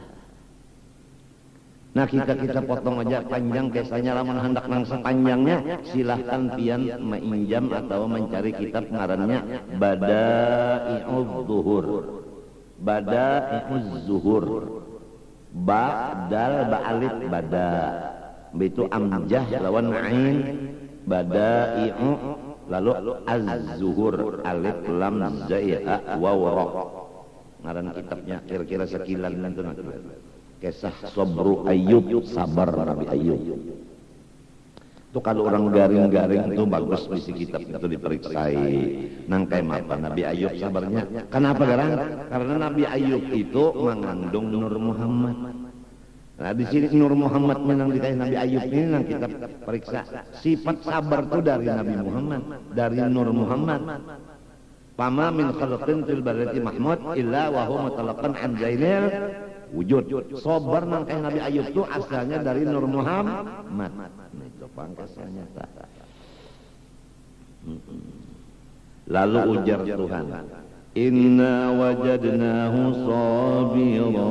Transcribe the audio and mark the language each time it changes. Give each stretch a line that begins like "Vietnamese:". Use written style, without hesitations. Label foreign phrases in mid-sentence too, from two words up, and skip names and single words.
Banjar: Nah kita potong aja panjang kisahnya, lamun hendak nang sepanjangnya silahkan pian menginjam atau mencari kitab ngarannya Bada'i'uz Zuhur. Bada'i'uz Zuhur. Dal ba'alif bada. Itu amjah lawan ain. Bada'i'u Lalu Az-Zuhur, alif lam zai ha waw ra. Ngaran kitabnya kira-kira sekilan itu nanti. Kisah Sabru Ayyub, sabar Nabi Ayyub. Itu kalau orang garing-garing itu bagus misi kitab itu diperiksai. Nangkai apa Nabi Ayyub sabarnya? Kenapa garang? Karena Nabi Ayyub itu mengandung Nur Muhammad. Nah di sini Nur Muhammad menang di Nabi Ayyub ini nang kita periksa sifat sabar itu dari Nabi Muhammad, dari Nur Muhammad.
Arabic: فما من خلق في البرية محمود إلا وهو متلقى عن زين الوجود.
Banjar: Sabar nang Nabi Ayyub itu asalnya dari Nur Muhammad. Itu pangkasannya. Lalu ujar Tuhan,
Arabic: إنا وجدناه صابرا.